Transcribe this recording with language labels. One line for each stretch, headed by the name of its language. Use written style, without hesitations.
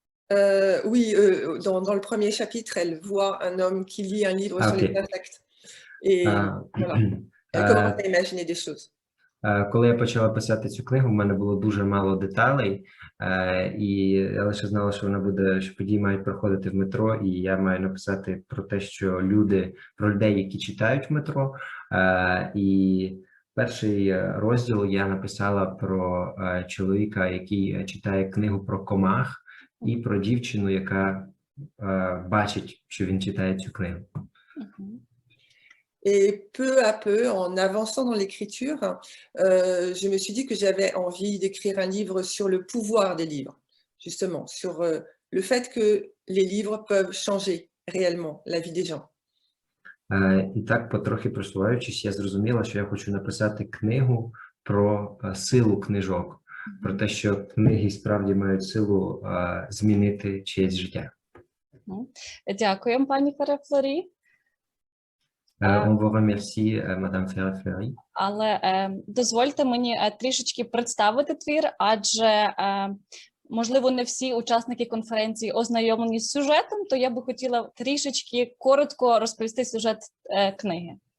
French: Oui, dans le premier chapitre, elle voit un homme qui lit un livre sur les insectes. Et voilà, elle commence à imaginer des choses.
Ukrainian: Коли я почала писати цю книгу, в мене було дуже мало деталей, і я лише знала, що вона буде, що події мають проходити в метро, і я маю написати про те, що про людей, які читають в метро. І перший розділ я написала про чоловіка, який читає книгу про комах, і про дівчину, яка бачить, що він читає цю книгу.
French: Et peu à peu, en avançant dans l'écriture, je me suis dit que j'avais envie d'écrire un livre sur le pouvoir des livres, justement, sur le fait que les livres peuvent changer réellement la vie des gens.
Ukrainian: І так, потрохи просуваючись, я зрозуміла, що я хочу написати книгу про силу книжок, про те, що книги справді мають силу змінити чиєсь життя. Дякуємо, пані Ферре-Флорі.
French: On vous remercie, Madame Ferre-Fleury.
Ukrainian: Але дозвольте мені трішечки представити твір, адже, можливо, не всі учасники конференції ознайомлені з сюжетом, то я би хотіла трішечки коротко розповісти сюжет книги.